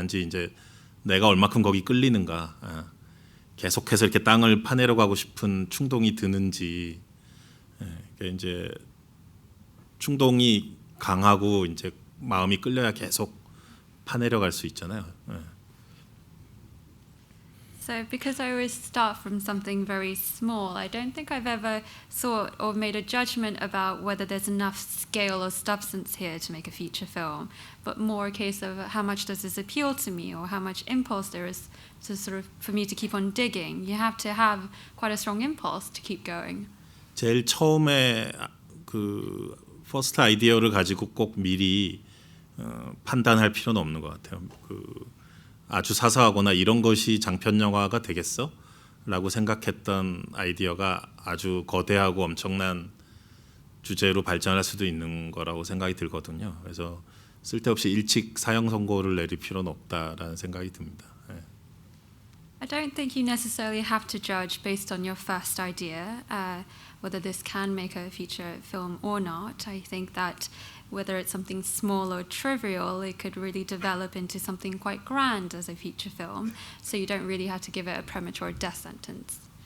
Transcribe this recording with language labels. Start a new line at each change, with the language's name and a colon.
Korean: 단지 이제 내가 얼마큼 거기 끌리는가, 계속해서 이렇게 땅을 파내려 가고 싶은 충동이 드는지, 그러니까 이제 충동이 강하고 이제 마음이 끌려야 계속 파내려 갈 수 있잖아요.
English: So because I always start from something very small, I don't think I've ever thought or made a judgment about whether there's enough scale or substance here to make a feature film, but more a case of how much does this appeal to me or how much impulse there is to sort of for me to keep on digging. You have to have quite a strong impulse to keep going.
Korean: 제일 처음에 그 퍼스트 아이디어를 가지고 꼭 미리 판단할 필요는 없는 것 같아요. 아주 사소하거나 이런 것이 장편 영화가 되겠어? 라고 생각했던 아이디어가 아주 거대하고 엄청난 주제로 발전할 수도 있는 거라고 생각이 들거든요. 그래서 쓸데없이 일찍 사형 선고를 내릴 필요는 없다라는 생각이 듭니다.
English: I don't think you necessarily have to judge based on your first idea whether this can make a feature film or not. I think that whether it's something small or trivial, it could really develop into something quite grand as a feature film. So you don't really have to give it a premature death sentence.